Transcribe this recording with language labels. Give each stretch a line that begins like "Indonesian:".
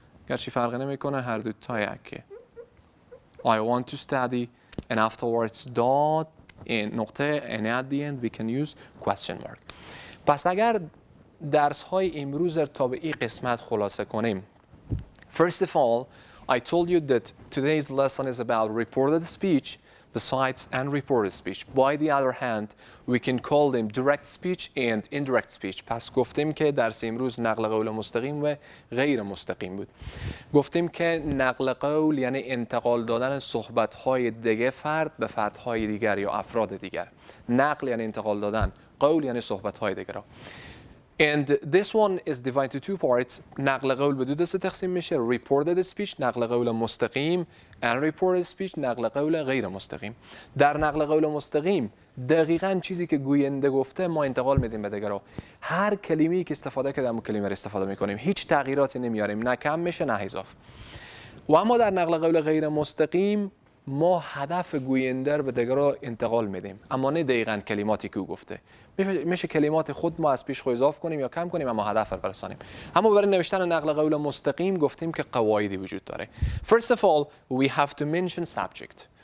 Persian: گرچه فرق نمیکنه هر دو تا یکه.
English: I want to study and afterwards dot and نقطه and at the end we can use question mark.
Persian: پس اگر درس های امروز تا به این قسمت خلاصه کنیم.
English: First of all, I told you that today's lesson is about reported speech. besides and reported speech. By the other hand, we can call them direct speech and indirect speech.
Persian: پس گفتیم که درس امروز نقل قول مستقیم و غیر مستقیم بود. گفتیم که نقل قول یعنی انتقال دادن صحبت‌های دیگه فرد به فردهای دیگر یا افراد دیگر. نقل یعنی انتقال دادن، قول یعنی صحبت‌های دیگر.
English: And this one is divided to two parts.
Persian: نقل قول به دو دسته تقسیم میشه.
English: Reported speech
Persian: نقل قول مستقیم
English: and reported speech
Persian: نقل قول غیر مستقیم. در نقل قول مستقیم دقیقاً چیزی که گوینده گفته ما انتقال میدیم به دیگرها. هر کلمه‌ای که استفاده کردیم کلمه رو استفاده میکنیم. هیچ تغییراتی نمیاریم، نه کم میشه نه اضافه. و اما در نقل قول غیر مستقیم ما هدف گوینده رو به دیگرها انتقال میدیم، اما نه دقیقاً کلماتی که او گفته. میشه کلمات خود ما از پیش خو اضافه کنیم یا کم کنیم اما هدف رو برسانیم. اما برای نوشتن نقل قول مستقیم گفتیم که قواعدی وجود داره.
English: First of all, we have to mention subject.